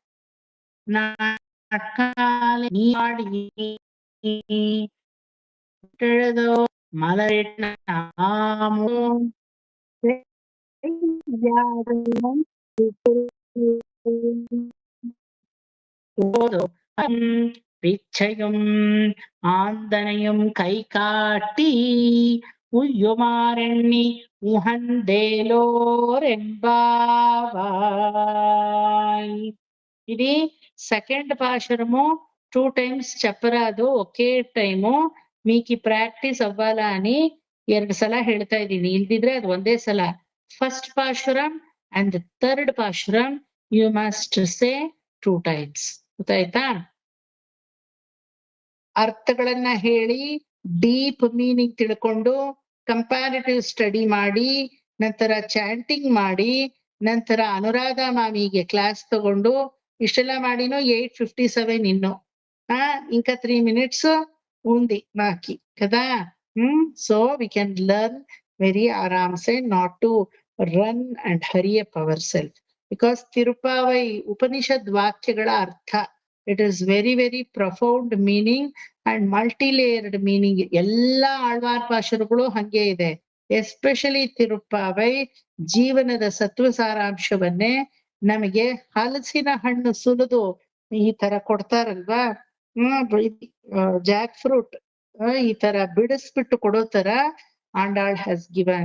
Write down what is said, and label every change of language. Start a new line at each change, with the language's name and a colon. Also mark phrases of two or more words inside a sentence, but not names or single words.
Tamil: நாட்காலே நீராடி எழுதோ மலரிட்ட நாமும் பிச்சையும் ஆந்தனையும் கை காட்டி உய்யுமாறெண்ணி உகந்தேலோர் ఎంబావాయ్.
Telugu: ఇది సెకండ్ పాశురము 2 times చెప్పరాదు, ఒకే ಟೈಮು. మీకు ప్రాక్టీస్ అవ్వాలా అని
Kannada: 2 ಸಲ ಹೇಳ್ತಾ ಇದ್ದೀನಿ, ಇಲ್ದಿದ್ರೆ ಅದು ಒಂದೇ ಸಲ.
English: first pasuram and third pasuram you must say 2 times.
Kannada: ಗೊತ್ತಾಯ್ತಾ? ಅರ್ಥಗಳನ್ನ ಹೇಳಿ
English: deep meaning
Kannada: ತಿಳ್ಕೊಂಡು
English: comparative study
Kannada: ಮಾಡಿ ನಂತರ ಚಾಂಟಿಂಗ್ ಮಾಡಿ ನಂತರ ಅನುರಾಧ ಮಾಮಿಗೆ ಕ್ಲಾಸ್ ತಗೊಂಡು ಇಷ್ಟೆಲ್ಲ ಮಾಡಿನೂ 8:57 ಇನ್ನು
Telugu: ఇంకా 3 minutes ఉంది మాకి కదా.
English: so we can learn very ఆరామ్సే, not to run and hurry up ourselves. ಬಿಕಾಸ್
Kannada: ತಿರುಪಾವೈ ಉಪನಿಷದ್ ವಾಕ್ಯಗಳ ಅರ್ಥ,
English: it is very very profound meaning and multilayered meaning.
Kannada: ಎಲ್ಲಾ ಆಳ್ವಾರ್ ಪಾಶುರಗಳು ಹಂಗೆ ಇದೆ. ಎಸ್ಪೆಷಲಿ ತಿರುಪಾವೈ ಜೀವನದ ಸತ್ವ ಸಾರಾಂಶವನ್ನೇ ನಮಗೆ ಹಲಸಿನ ಹಣ್ಣು ಸುಲಿದು ಈ ತರ ಕೊಡ್ತಾರಲ್ವಾ,
English: jack fruit
Kannada: ಈ ತರ ಬಿಡಿಸ್ಬಿಟ್ಟು ಕೊಡೋ ತರ ಆಂಡಾಳ್
English: has given.